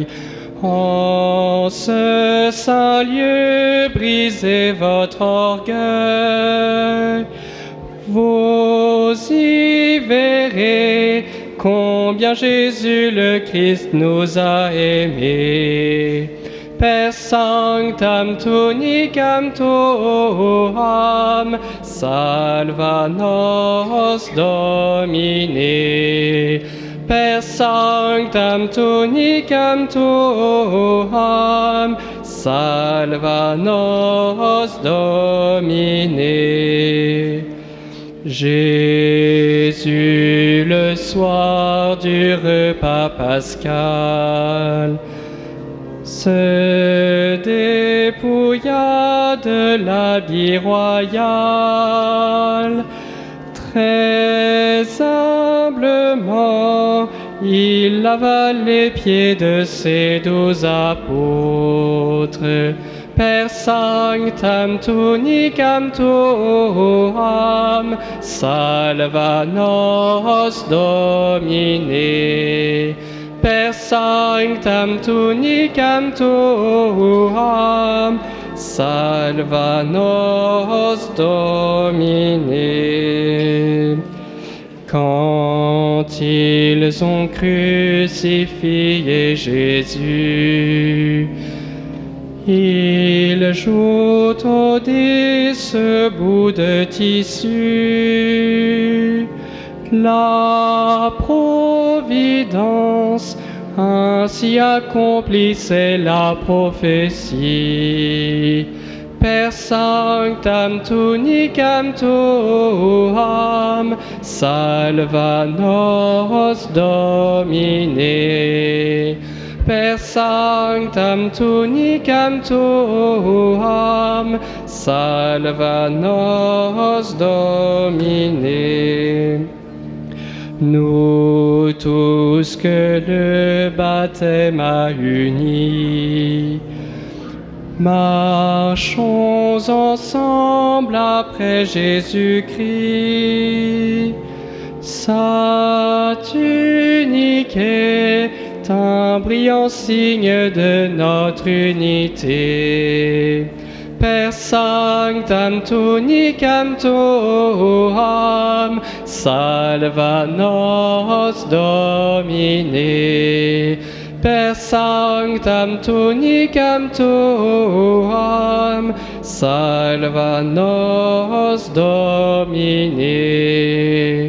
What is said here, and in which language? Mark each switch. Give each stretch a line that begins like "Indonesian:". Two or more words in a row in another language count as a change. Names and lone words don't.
French: En ce saint lieu, brisez votre orgueil. Vous y verrez combien Jésus le Christ nous a aimés.
Latin: Per sanctam tunicam tuam, salva nos Domine. Per sanctam tunicam tuam, salva nos Domine.
French: Jésus, le soir du repas pascal, se dépouilla de l'habit royal. Très humblement, il lava les pieds de ses 12 apôtres.
Latin: Per sanctam tunicam tuam, salva nos Domine. Per sanctam tunicam tuam, salva nos Domine.
French: Quand ils ont crucifié Jésus, ils jouent au dé ce bout de tissu. La providence ainsi accomplissait la prophétie.
Latin: Per sanctam tunicam tuam, salva nos Domine. Per sanctam tunicam tuam, salva nos Domine.
French: Nous tous que le baptême a unis, marchons ensemble après Jésus-Christ. Sa tunique est un brillant signe de notre unité.
Latin: Per sanctam tunicam tuam, salva nos Domine. Per sanctam tunicam tuam, salva nos Domine.